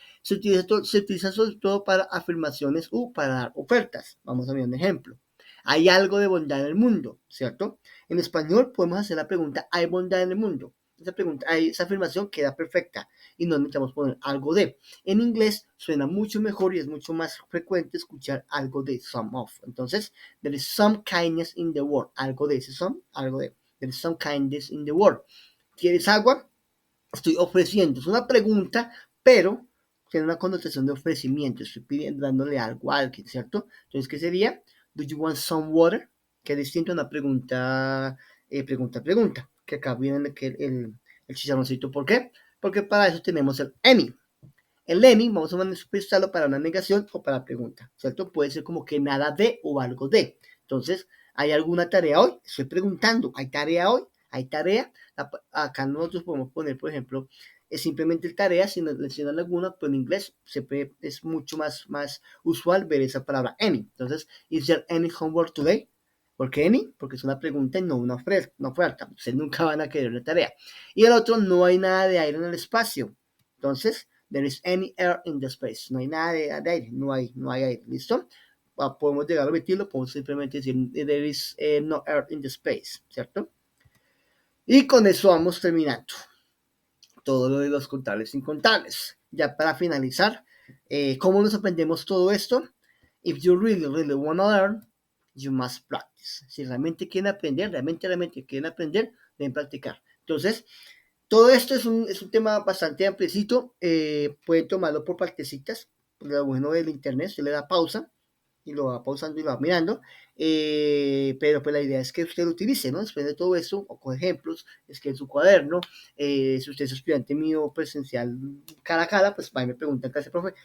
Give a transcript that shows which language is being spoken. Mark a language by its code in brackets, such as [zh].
[es] Se utiliza sobre todo para afirmaciones u para dar ofertas. Vamos a ver un ejemplo. Hay algo de bondad en el mundo, ¿cierto? En español podemos hacer la pregunta, ¿hay bondad en el mundo? Esa afirmación queda perfecta y no necesitamos poner algo de. En inglés suena mucho mejor y es mucho más frecuente escuchar algo de, some of. [en] Entonces, there is some kindness in the world. [es] Algo de ese some, algo de. [en] There is some kindness in the world. [es] ¿Quieres agua? Estoy ofreciendo. Es una pregunta, pero tiene una connotación de ofrecimiento. Estoy pidiendo, dándole algo a alguien, ¿cierto? Entonces, ¿qué sería? [en] Do you want some water? [es] Que es distinto a una pregunta, pregunta. Que acá viene el chicharroncito. ¿Por qué? Porque para eso tenemos el any. El any vamos a manifestarlo para una negación o para pregunta, ¿cierto? Puede ser como que nada de o algo de. Entonces, ¿hay alguna tarea hoy? Estoy preguntando, ¿hay tarea hoy? ¿Hay tarea? Acá nosotros podemos poner, por ejemplo, es simplemente tarea sin mencionar alguna, pero en inglés siempre es mucho más usual ver esa palabra any. [en] Entonces, ¿is there any homework today? [es] ¿Por qué [en] any? [es] Porque es una pregunta y no una oferta. Ustedes nunca van a querer una tarea. Y el otro, no hay nada de aire en el espacio. [en] Entonces, there is any air in the space. [es] No hay nada de aire, no hay aire. ¿Listo? Podemos llegar a repetirlo, podemos simplemente decir [en] there is no air in the space, [es] ¿cierto? Y con eso vamos terminando. todo lo de los contables incontables. Ya para finalizar, ¿cómo nos aprendemos todo esto? [en] If you really, really want to learn, you must practice. [es] Si realmente quieren aprender, realmente quieren aprender, deben practicar. Entonces, todo esto es un tema bastante ampliecito. Pueden tomarlo por partecitas. Lo bueno del internet, se le da pausa y lo va pausando y lo va mirando. Pero pues la idea es que usted lo utilice, ¿no? Después de todo esto, o con ejemplos, es que en su cuaderno, si usted es estudiante mío presencial cara a cara, pues va y me preguntan, ¿qué hace, profe?